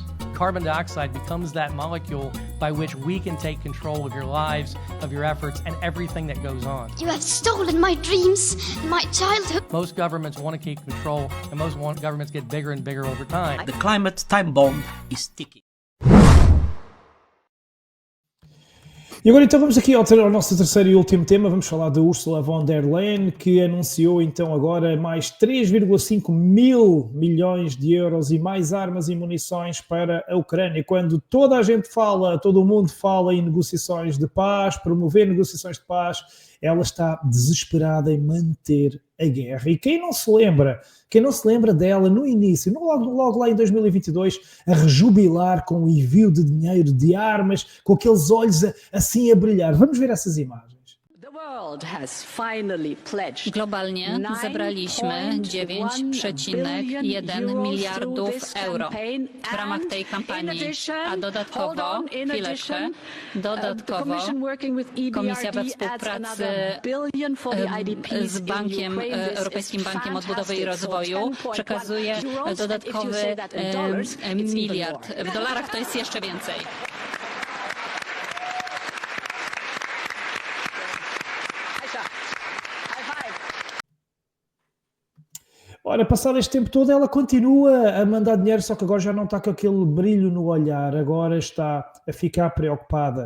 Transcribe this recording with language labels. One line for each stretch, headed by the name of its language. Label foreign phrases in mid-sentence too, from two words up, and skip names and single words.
English: Carbon dioxide becomes that molecule by which we can take control of your lives, of your efforts, and everything that goes on. You have stolen my dreams, my childhood. Most governments want to keep control, and most governments get bigger and bigger over time. The climate time bomb is ticking.
Portuguese: E agora então vamos aqui ao nosso terceiro e último tema, vamos falar da Ursula von der Leyen, que anunciou então agora mais 3,5 mil milhões de euros e mais armas e munições para a Ucrânia. Quando toda a gente fala, todo o mundo fala em negociações de paz, promover negociações de paz, ela está desesperada em manter a guerra. E quem não se lembra dela no início, logo lá em 2022, a rejubilar com o envio de dinheiro, de armas, com aqueles olhos assim a brilhar. Vamos ver essas imagens.
Polish: Globalnie zebraliśmy 9,1 miliardów euro w ramach tej kampanii, a dodatkowo Komisja we współpracy z Europejskim Bankiem Odbudowy i Rozwoju przekazuje dodatkowy miliard. W dolarach to jest jeszcze więcej.
Portuguese: Ora, passado este tempo todo, ela continua a mandar dinheiro, só que agora já não está com aquele brilho no olhar, agora está a ficar preocupada.